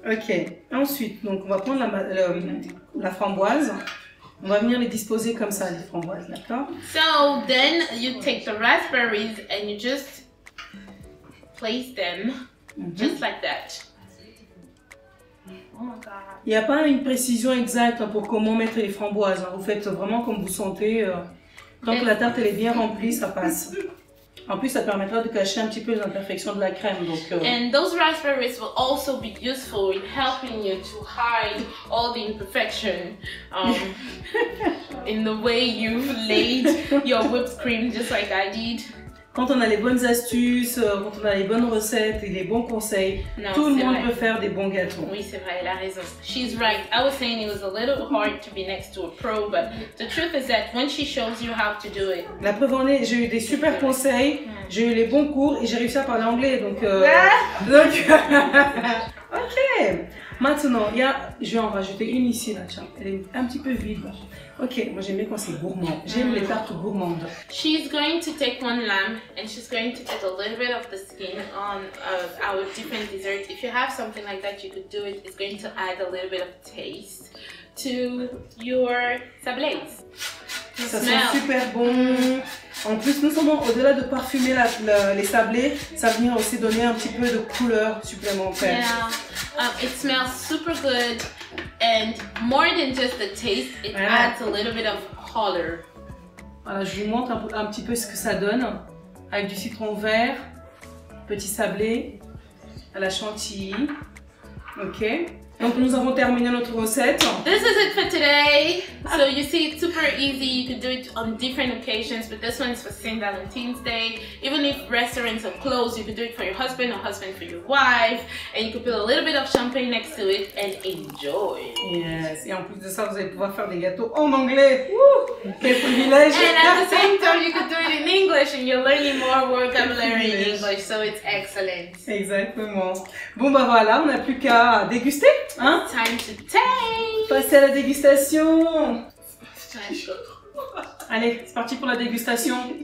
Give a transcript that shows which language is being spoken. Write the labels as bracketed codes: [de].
[fr] Ok, ensuite, donc on va prendre la framboise. On va venir les disposer comme ça, les framboises, d'accord? [en] So then you take the raspberries and you just place them just like that. Oh my God. [fr] Il n'y a pas une précision exacte pour comment mettre les framboises. Vous faites vraiment comme vous sentez. Tant que la tarte elle est bien remplie, ça passe. En plus, ça permettra de cacher un petit peu les imperfections de la crème. Donc, [en] And those raspberries will also be useful in helping you to hide all the imperfection in the way you've laid your whipped cream, just like I did. [fr] Quand on a les bonnes astuces, quand on a les bonnes recettes et les bons conseils, tout le monde peut faire des bons gâteaux. Oui, c'est vrai, elle a raison. [en] She's right. I was saying it was a little hard to be next to a pro, but the truth is that when she shows you how to do it. [fr] La preuve en est, j'ai eu des super conseils, j'ai eu les bons cours et j'ai réussi à parler anglais. Donc, ok. Maintenant, je vais en rajouter une ici, là, tiens. Elle est un petit peu vide. Ok, moi j'aime bien quand c'est gourmand. J'aime les tartes gourmandes. [en] She's going to take one lamb and she's going to get a little bit of the skin on our different desserts. If you have something like that, you could do it. It's going to add a little bit of taste to your sablés. [fr] Ça sent super bon. En plus, non seulement au-delà de parfumer les sablés, ça va venir aussi donner un petit peu de couleur supplémentaire. [en] Yeah, it smells super good. And more than just the taste, it adds a little bit of color. [fr] Voilà, je vous montre un petit peu ce que ça donne. Avec du citron vert, petit sablé, à la chantilly. Ok. Donc nous avons terminé notre recette. [en] This is it for today. So you see, it's super easy. You can do it on different occasions, but this one is for St. Valentine's Day. Even if restaurants are closed, you could do it for your husband or husband for your wife. And you could put a little bit of champagne next to it and enjoy. Yes. [fr] Et en plus de ça, vous allez pouvoir faire des gâteaux en anglais. Woo! Quel privilège. [en] And at the same time, you could do it in English and you're learning more vocabulary in English. So it's excellent. [fr] Exactement. Bon bah voilà, on n'a plus qu'à déguster. Hein? [en] Time to taste. [fr] Passer à la dégustation. Allez, c'est parti pour la dégustation.